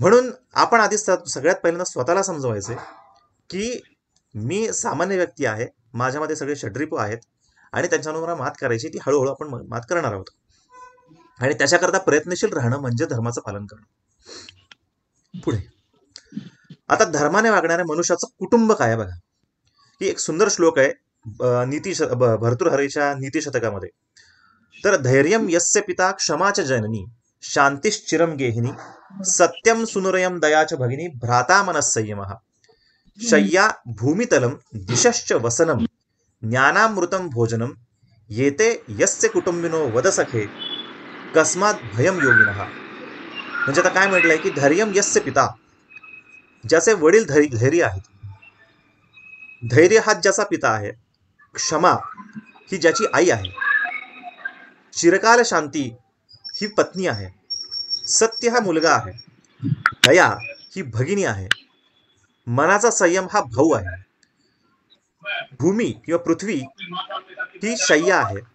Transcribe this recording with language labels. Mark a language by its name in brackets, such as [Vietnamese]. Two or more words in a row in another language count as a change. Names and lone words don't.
[Marathi] म्हणून आपण आधी सगळ्यात पहिल्यांदा स्वतःला समजवायचे की मी सामान्य व्यक्ती आहे, माझ्यामध्ये सगळे षड्रिपू आहेत आणि त्यांच्यावर मला मात करायची, ती हळूहळू आपण मात करणार आहोत. आणि त्याच्याकरता प्रयत्नशील राहणं म्हणजे धर्माचं पालन करणं. पुढे आता धर्माने वागणाऱ्या मनुष्याचं कुटुंब काय आहे बघा. ही एक सुंदर श्लोक आहे भर्तृहरीच्या नीतिशतकामध्ये. [Sanskrit] तर धैर्यम यस्य पिता क्षमाच जननी शांतिश्चिरम गेहिनी सत्यम सुनुरयम दयाच भगिनी भ्राता मनस्संयमः शय्या भूमितलम दिशश्च वसनम ज्ञानामृतम भोजनम येते यस्य कुटुंबिनो वदसखे कस्मात भयम योगिनः. [Marathi] म्हणजे आता काय म्हटलंय की [Sanskrit] धैर्यम यस्य पिता, [Marathi] ज्याचे वडील धैर्य आहेत, धैर्य हा ज्याचा पिता आहे, क्षमा ही ज्याची आई आहे, चिरकाल शांती ही पत्नी आहे, सत्य हा मुलगा आहे, दया ही भगिनी आहे, मनाचा संयम हा भाऊ आहे, भूमी किंवा पृथ्वी ही शय्या आहे.